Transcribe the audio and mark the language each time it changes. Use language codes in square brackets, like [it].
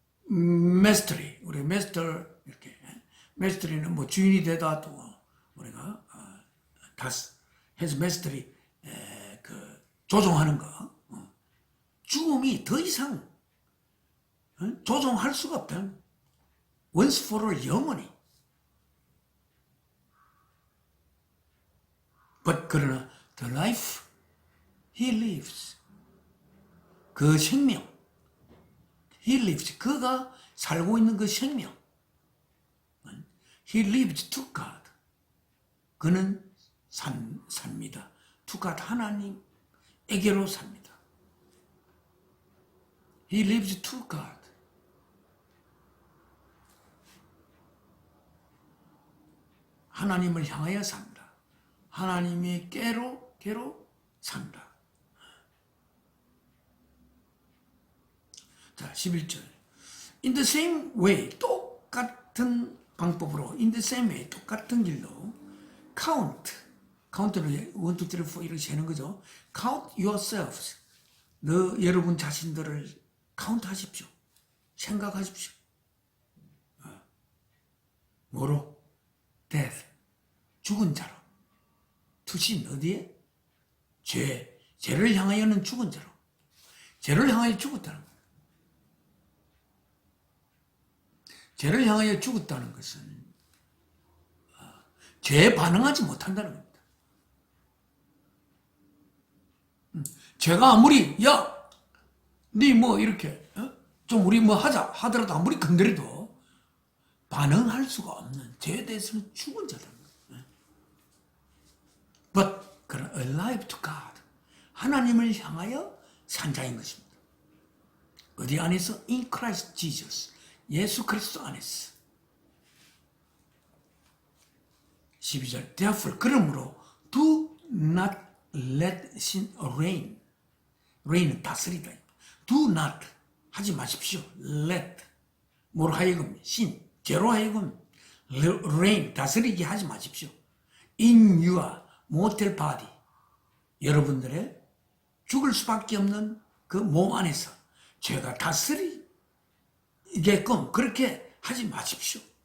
[ko] mastery, 우리 master, 이렇게. mastery는 뭐 주인이 되다, 또, 우리가, has mastery, 조종하는 거. 죽음이 더 이상, 조종할 수가 없다. [en] once for all, [ko] 영원히. [en] but, [ko] 그러나, [en] the life he lives, [ko] 그 생명, [en] he lives, [ko] 그가 살고 있는 그 생명, [en] he lives to God, [ko] 그는 삽니다. [en] to God, [ko] 하나님에게로 삽니다. [en] he lives to God. [ko] 하나님을 향하여 산다. 하나님의께로 산다. 자, 11절. [en] In the same way, [ko] 똑같은 방법으로, in the same way, 똑같은 길로, count는 1, 2, 3, 4 이렇게 세는 거죠. [en] count yourselves. [ko] 여러분 자신들을 count 하십시오. 생각하십시오. 뭐로? death. 죽은 자로. [en] to sin, [ko] 어디에? 죄를 향하여는 죽은 자로. 죄를 향하여 죽었다는 거예요. 죄를 향하여 죽었다는 것은 죄에 반응하지 못한다는 겁니다. 죄가 아무리 니 뭐 이렇게 좀 우리 뭐 하자 하더라도 아무리 건드려도 반응할 수가 없는 죄에 대해서는 죽은 자다. [en] But [ko] 그런 [en] alive to God, [ko] 하나님을 향하여 산 자인 것입니다. 어디 안에서? [en] In Christ Jesus, [ko] 예수 그리스도 안에서. 12절. [en] Therefore, [ko] 그러므로 [en] do not let sin reign. [ko] reign은 다스리다. [en] do not, [ko] 하지 마십시오. let, 뭐로 하여금? sin, 죄로 하여금 reign, 다스리게 하지 마십시오. [en] in your mortal body, [ko] 여러분들의 죽을 수밖에 없는 그 몸 안에서 죄가 다스리게끔 그렇게 하지 마십시오.